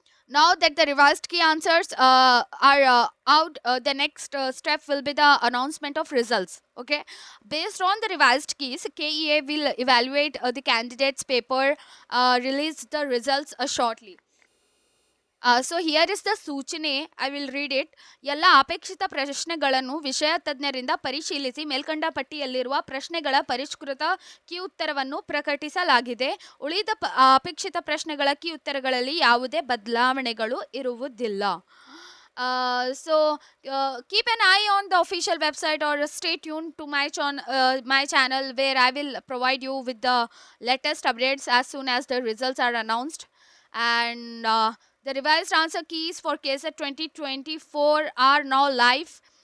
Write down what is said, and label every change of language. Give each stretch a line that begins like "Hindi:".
English: Now that the revised key answers are out, the next step will be the announcement of results. Okay, based on the revised keys, KEA will evaluate the candidates paper, release the results shortly. So here is the ಸೂಚನೆ. I will read it.
Kannada: ಎಲ್ಲ ಅಪೇಕ್ಷಿತ ಪ್ರಶ್ನೆಗಳನ್ನು ವಿಷಯ ತಜ್ಞರಿಂದ ಪರಿಶೀಲಿಸಿ ಮೇಲ್ಕಂಡ ಪಟ್ಟಿಯಲ್ಲಿರುವ ಪ್ರಶ್ನೆಗಳ ಪರಿಷ್ಕೃತ ಕೀ ಉತ್ತರವನ್ನು ಪ್ರಕಟಿಸಲಾಗಿದೆ. ಉಳಿದ ಅಪೇಕ್ಷಿತ ಪ್ರಶ್ನೆಗಳ ಕೀ ಉತ್ತರಗಳಲ್ಲಿ ಯಾವುದೇ ಬದಲಾವಣೆಗಳು ಇರುವುದಿಲ್ಲ.
English: Keep an eye on the official website or stay tuned to my channel, where I will provide you with the latest updates as soon as the results are announced. And the revised answer keys for KSET 2024 are now live.